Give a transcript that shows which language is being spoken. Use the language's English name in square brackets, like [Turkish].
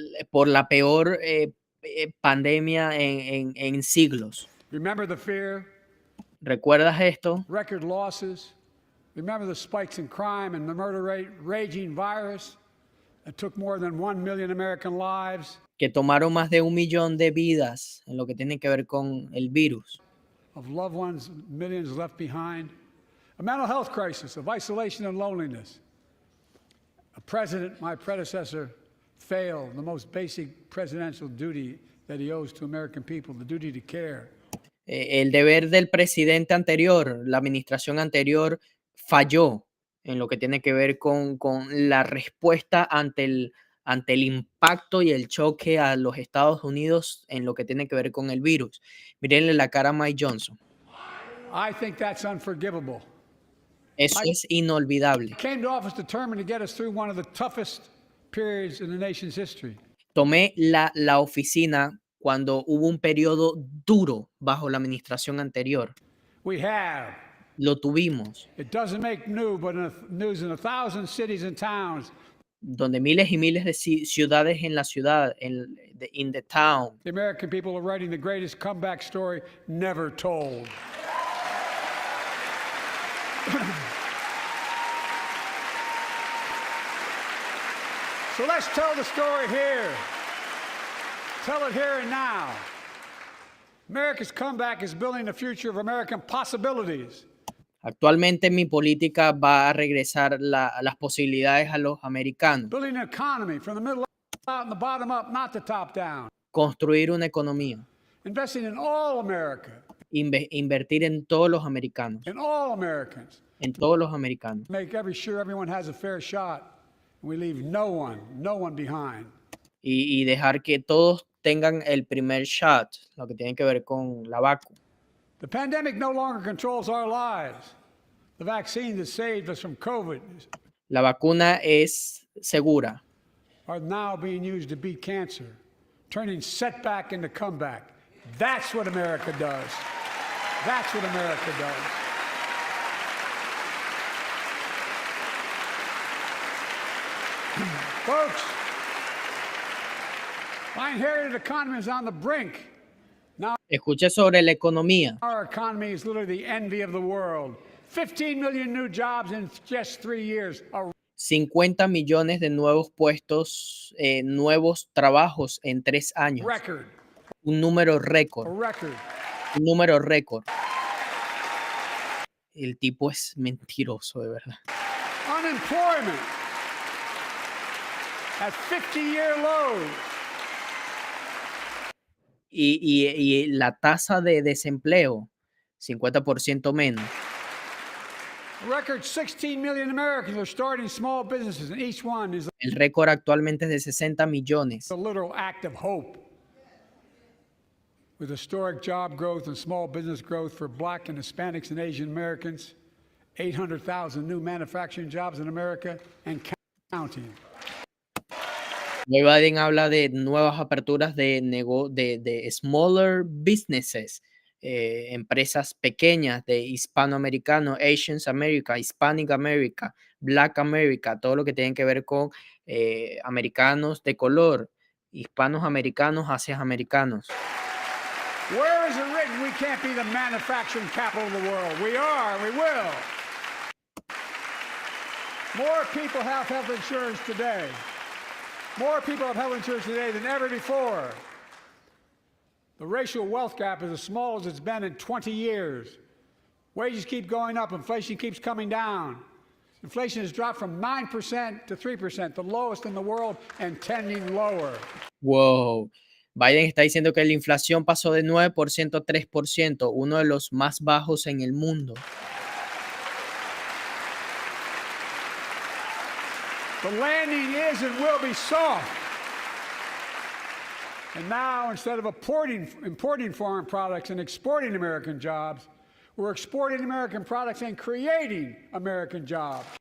[Spanish] por la peor pandemia en siglos. [English] Remember the fear, [Spanish] ¿Recuerdas esto? [English] record losses. Remember the spikes in crime and the murder rate, raging virus that took more than 1 million American lives. [Spanish] Que tomaron más de 1 millón de vidas en lo que tiene que ver con el virus. [English] Of loved ones, millions left behind. A mental health crisis of isolation and loneliness. A president, my predecessor, failed the most basic presidential duty that he owes to American people, the duty to care. [Spanish] El deber del presidente anterior, la administración anterior, falló en lo que tiene que ver con la respuesta ante el impacto y el choque a los Estados Unidos en lo que tiene que ver con el virus. Mírenle la cara a Mike Johnson. [English] I think that's unforgivable. [Spanish] Eso es inolvidable. [English] Came to office determined to get us through one of the toughest periods in the nation's history. [Spanish] Tomé la oficina cuando hubo un periodo duro bajo la administración anterior. [English] We have. [Spanish] Lo tuvimos, [English] It doesn't make news in 1,000 cities and towns. [Spanish] donde miles y miles de ciudades en la ciudad, [English] in the town, The American people are writing the greatest comeback story never told. So let's tell the story here. Tell it here and now. America's comeback is building the future of American possibilities. [Spanish] Actualmente mi política va a regresar las posibilidades a los americanos. [English] Building an economy from the middle out and the bottom up, not the top down. [Spanish] Construir una economía. [English] Investing in all America. [Spanish] Invertir en todos los americanos. [English] In all Americans. [Spanish] En todos los americanos. [English] Make sure everyone has a fair shot. And we leave no one behind. [Spanish] Y dejar que todos tengan el primer shot, lo que tiene que ver con la vacuna. [English] The pandemic no longer controls our lives. The vaccine that saved us from COVID [Spanish] La vacuna es segura. [English] are now being used to beat cancer, turning setback into comeback. That's what America does. That's what America does. Folks, my inherited economy is on the brink. [Spanish] Escuché sobre la economía. [English] Our economy is literally the envy of the world. 15 million new jobs in just 3 years. [Spanish] 50 millones de nuevos puestos, nuevos trabajos en 3 años. [English] Record. [Spanish] Un número récord. [English] A record. [Spanish] Un número récord. El tipo es mentiroso, de verdad. [English] Unemployment at 50-year lows. [Spanish] Y la tasa de desempleo, 50% menos. [English] A record 16 million Americans are starting small businesses, and each one is [Spanish] El récord actualmente es de 60 millones. [English] a literal act of hope. With historic job growth and small business growth for Black and Hispanics and Asian Americans, 800,000 new manufacturing jobs in America and counting. [Spanish] Joe Biden habla de nuevas aperturas de [English] smaller businesses, [Spanish] empresas pequeñas de hispanoamericano, [English] Asian America, Hispanic America, Black America, [Spanish] todo lo que tiene que ver con americanos de color, hispanos americanos, asianos. [English] Where is it written we can't be the manufacturing capital of the world? We are, we will. More people have health insurance today. More people have health insurance today than ever before. The racial wealth gap is as small as it's been in 20 years. Wages keep going up, inflation keeps coming down. Inflation has dropped from 9% to 3%, the lowest in the world and tending lower. Wow. [Spanish] Biden está diciendo que la inflación pasó de 9% a 3%, uno de los más bajos en el mundo. [English] The landing is and will be soft. And now, instead of importing foreign products and exporting American jobs, we're exporting American products and creating American jobs.